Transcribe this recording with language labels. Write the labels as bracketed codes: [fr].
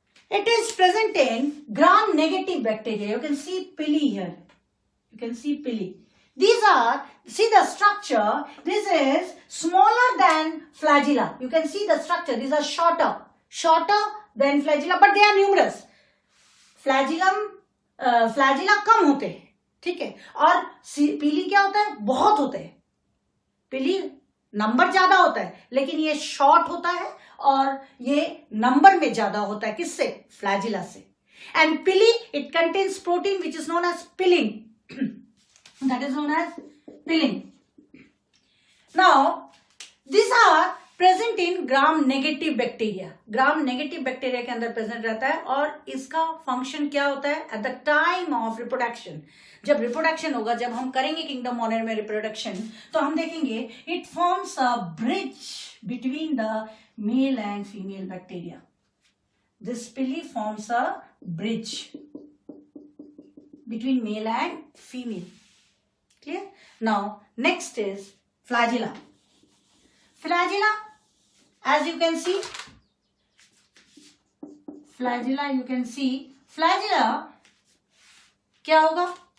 [en] It is present in gram-negative bacteria. You can see pili here. You can see pili. These are, see the structure. This is smaller than flagella. You can see the structure. These are shorter than flagella, but they are numerous. [hi] flagella कम होते हैं, ठीक है, और पीली क्या होता है, बहुत होते हैं. पीली नंबर ज्यादा होता है, लेकिन ये शॉर्ट होता है और ये नंबर में ज्यादा होता है. किससे? फ्लैजिला से. [en] And pili it contains protein which is known as pilin. That is known as pilin. Now this are present in gram negative bacteria. [hi] Gram negative bacteria के अंदर प्रेजेंट रहता है और इसका फंक्शन क्या होता है? [en] at the time of reproduction, [hi] जब रिप्रोडक्शन होगा, जब हम करेंगे किंगडम मोनेरा में रिप्रोडक्शन, तो हम देखेंगे [en] It forms a bridge between the male and female bacteria. This pili forms a bridge between male and female. Clear? Now next is flagella. Flagella, as you can see, flagella [hi] क्या होगा?